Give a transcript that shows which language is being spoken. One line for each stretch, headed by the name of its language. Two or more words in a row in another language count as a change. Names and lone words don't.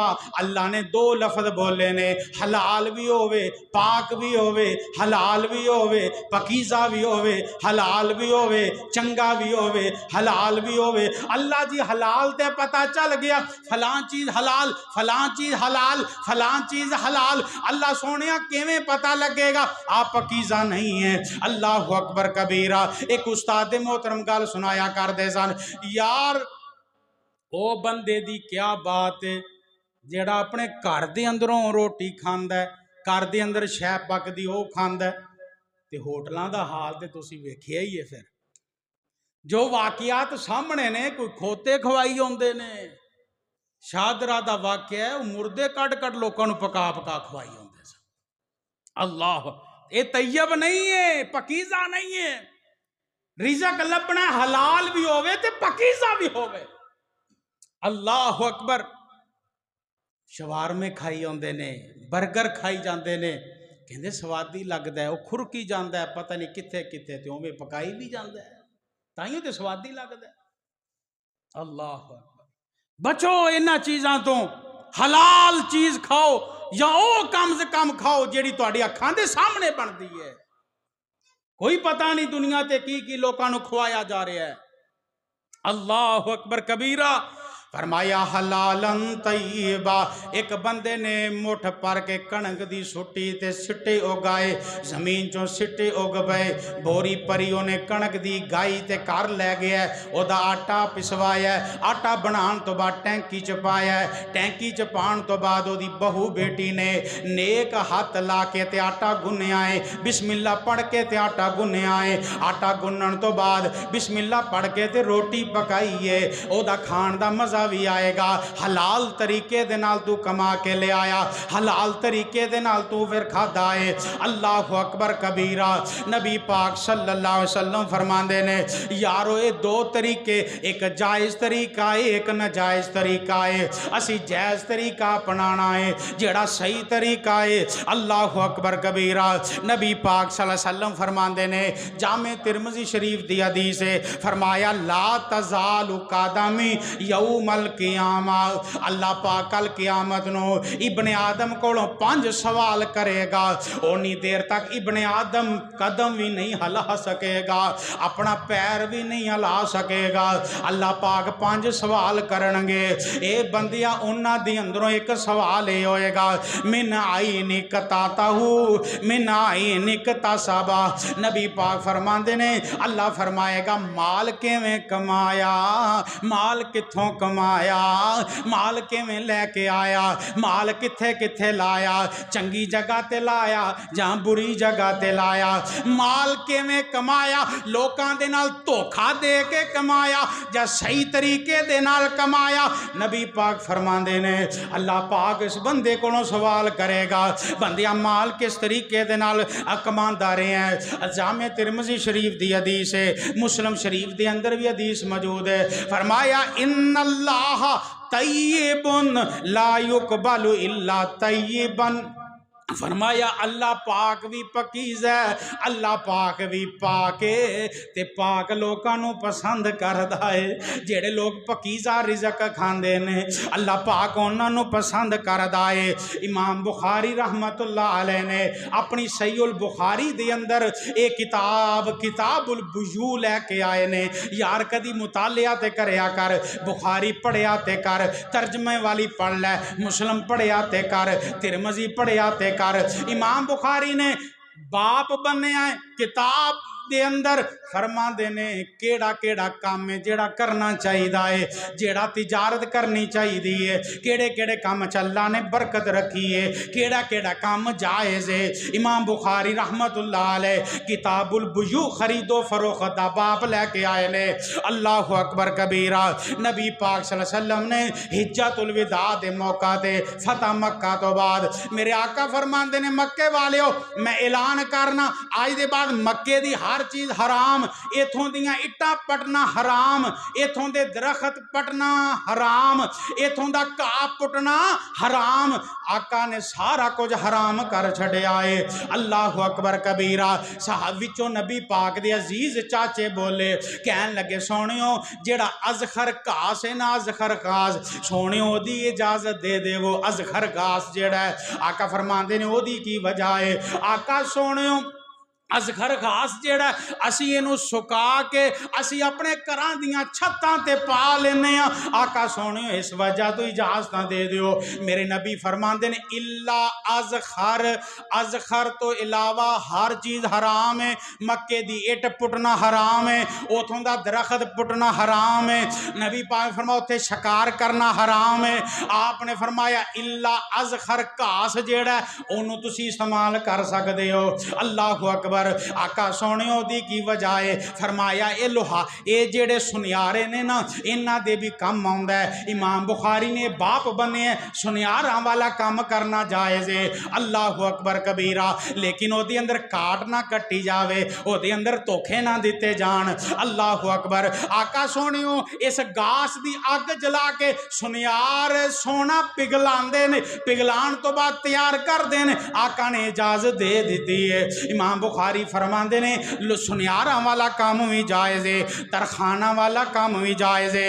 Punjabi: اللہ نے دو لفظ بولے نے، حلال بھی ہوئے پاک بھی ہوئے، حلال بھی ہوئے پاکیزہ بھی ہوئے، حلال بھی ہوئے چنگا بھی ہوئے، حلال بھی ہوئے۔ اللہ جی حلال تے پتہ چل گیا فلاں چیز حلال، فلاں چیز حلال، فلاں چیز حلال۔ اللہ سونیا کیویں پتہ لگے گا آپ پاکیزہ نہیں ہیں؟
Arabic: اللہ اکبر کبیرہ۔
Punjabi: ایک استاد محترم گل سنایا کر دے سن، یار او بندے دی کیا بات ہے جیڑا اپنے گھر دے اندروں روٹی کھاندا ہے، گھر دے اندر شے پکدی او کھاندا ہے، تے ہوٹلاں دا حال تے تسی ویکھیا ہی ہے۔ پھر جو واقعات سامنے نے، کوئی کھوتے کھوائی ہوندے نے، شادرہ دا واقعہ ہے، مردے کٹ کٹ لوکاں نوں پکا پکا کھوائی ہوندے سن۔ اللہ، اے طیب نہیں ہے، پاکیزہ نہیں ہے۔ رزق لبنا حلال بھی ہوئے تے پاکیزہ بھی ہوئے۔
Arabic: اللہ اکبر۔
Punjabi: شوارمے کھائی ہوندے نے، برگر کھائی جاندے نے، کہندے سوادی لگدا ہے، وہ کھرکی جاندا ہے پتہ نہیں کتھے کتھے تے اوویں پکائی بھی جاندا ہے، تائیوں تے سوادی لگدا ہے۔
Arabic: اللہ اکبر۔
Punjabi: بچو انہاں چیزاں تو، حلال چیز کھاؤ یا او کم سے کم کھاؤ جیڑی تہاڈی اکھاں دے سامنے بندی ہے۔ کوئی پتہ نہیں دنیا تے کی لوکاں نوں کھوایا جا رہا ہے۔
Arabic: اللہ اکبر کبیرہ۔
Punjabi: فرمایا
Arabic: حلالا طیبا۔
Punjabi: ایک بندے نے مٹھ پر کے کنک دی سٹی تے سٹے اگائے، زمین چوں سٹے اگ پئے، بوری پری اونے کنک دی گائی تے کر لے گیا، او دا آٹا پسوایا، آٹا بنان تو بعد ٹینکی چ پایا، ٹینکی چ پان تو بعد او دی بہو بیٹی نے نیک ہاتھ لا کے تے آٹا گنیا ہے،
Arabic: بسم اللہ
Punjabi: پڑھ کے تے آٹا گنیا ہے، آٹا گنن تو بعد
Arabic: بسم اللہ
Punjabi: پڑھ کے تے روٹی پکائی ہے، او دا کھان دا مزہ بھی آئے گا۔ حلال طریقے دے نال تو کما کے لے آیا، حلال طریقے دے نال تو پھر کھادا ہے۔
Arabic: اللہ اکبر کبیرہ۔
Punjabi: نبی پاک
Arabic: صلی اللہ علیہ وسلم
Punjabi: فرماندے نے یارو اے دو طریقے، ایک جائز طریقہ ہے ایک ناجائز طریقہ ہے، اسی جائز طریقہ اپنانا ہے جیڑا صحیح طریقہ ہے۔
Arabic: اللہ اکبر کبیرہ۔
Punjabi: نبی پاک
Arabic: صلی اللہ علیہ وسلم
Punjabi: فرماندے نے، جامع ترمذی شریف دی حدیث ہے، فرمایا
Arabic: لا تزال قدمی یوم القیامہ،
Punjabi: اللہ پاک کل قیامت نو ابن آدم کولوں 5 سوال کرے گا، اونی دیر تک ابن آدم قدم بھی نہیں ہلا سکے گا، اپنا پیر بھی نہیں ہلا سکے گا۔ اللہ پاک 5 سوال کرنگے، اے بندیا انہاں دی اندروں ایک سوال اے ہوئے گا،
Arabic: من عینک تاتہو من عینک تاسبا۔
Punjabi: نبی پاک فرماندے نے اللہ فرمائے گا مال کیویں کمایا، مال کتھوں کمایا، مال کیویں لے کے آیا، مال کتھے کتھے لایا، چنگی جگہ تے لایا جہاں بری جگہ تے لایا، مال کیویں کمایا، لوکاں دے نال دھوکھا دے کے کمایا یا صحیح طریقے دے نال کمایا۔ نبی پاک فرماندے نے اللہ پاک اس بندے کو سوال کرے گا، بندیا مال کس طریقے دے نال کماندا رہے ہیں۔ جامع ترمذی شریف دی حدیث ہے، مسلم شریف دے اندر بھی حدیث موجود ہے، فرمایا
Arabic: ان اللہ طیب لا یقبل الا طیبا۔
Punjabi: فرمایا اللہ پاک بھی پاکیز ہے، اللہ پاک بھی پاک ہے تے پاک لوکاں نوں پسند کردا ہے۔ جڑے لوگ پاکیزہ رزق کھاندے نے اللہ پاک انہاں نوں پسند کردا ہے۔ امام بخاری
Arabic: رحمت اللہ علیہ
Punjabi: نے اپنی صحیح البخاری دے اندر ایک کتاب البیوع لے کے آئے نے، یار کدی مطالعہ تے کریا کر، بخاری پڑھیا تے کر، ترجمے والی پڑھ لے، مسلم پڑھیا تے کر، ترمذی پڑھیا تے کر۔ امام بخاری نے باپ بنیا ہے، کتاب دے اندر فرما دینے کیڑا کیڑا کام ہے جیڑا کرنا چاہیے ہے، جیڑا تجارت کرنی چاہیے، کیڑے کیڑے کام اللہ نے برکت رکھی ہے، کیڑا کیڑا کام جائز ہے۔ امام بخاری
Arabic: رحمت اللہ علیہ
Punjabi: کتاب البیوع خرید و فروخت دا باب لے کے آئے نے۔
Arabic: اللہ اکبر کبیرہ۔
Punjabi: نبی پاک
Arabic: صلی اللہ علیہ وسلم
Punjabi: نے حجت الوداع دے موقع تے فتح مکہ تو بعد میرے آقا فرماندے نے مکے والے ہو میں اعلان کرنا آج دے بعد مکے دی ہر چیز حرام، ایتھوں دیاں اٹا پٹنا حرام، ایتھوں دے درخت پٹنا حرام، ایتھوں دا گھاہ پٹنا حرام۔ آقا نے سارا کچھ حرام کر چھڑے آئے۔
Arabic: اللہ اکبر کبیرہ۔
Punjabi: صحابہ وچوں نبی پاک دے عزیز چاچے بولے کہن لگے سونیو جیڑا ازخر گھاس ہے نا ازخر گھاس سونیو دی اجازت دے دے وہ ازخر گھاس جیڑا ہے۔ آقا فرماندے نے او دی کی وجہ ہے آقا سونیو ازخر گھاس جیڑا ہے اسی اینو سکا کے اسی اپنے گھراں دیاں چھتاں تے پا لینے ہاں۔ آقا سونیو اس وجہ تو اجازتاں دے دیو۔ میرے نبی فرماندے نے
Arabic: الا ازخر،
Punjabi: ازخر تو علاوہ ہر چیز حرام ہے۔ مکے دی اٹ پٹنا حرام ہے، اوتھوں دا درخت پٹنا حرام ہے، نبی پاک فرمایا اوتھے شکار کرنا حرام ہے۔ آپ نے فرمایا
Arabic: الا ازخر
Punjabi: گھاس جیڑا ہے اونوں تسی استعمال کر سکدے ہو۔
Arabic: اللہ اکبر۔
Punjabi: آقا سونیو دی کی وجہ ہے فرمایا اے لوہا اے جیڑے سنیارے نے نا انہاں دے بھی کم آوندا ہے۔ امام بخاری نے باپ بنے ہیں سنیاراں والا کام کرنا جائز ہے۔
Arabic: اللہ اکبر کبیرہ۔
Punjabi: لیکن او دے اندر کاٹ نہ کٹی جاوے، او دے اندر دھوکھے نہ دیتے جان۔
Arabic: اللہ اکبر۔
Punjabi: آقا سونیو اس گاس دی اگ جلا کے سنیار سونا پگلاندے نے، پگلان تو بعد تیار کر دینے آقا نے اجازت دے دیتی ہے۔ امام بخاری فرماندے نے سنیاراں والا کام بھی جائز ہے، ترخانہ والا کام بھی جائز ہے۔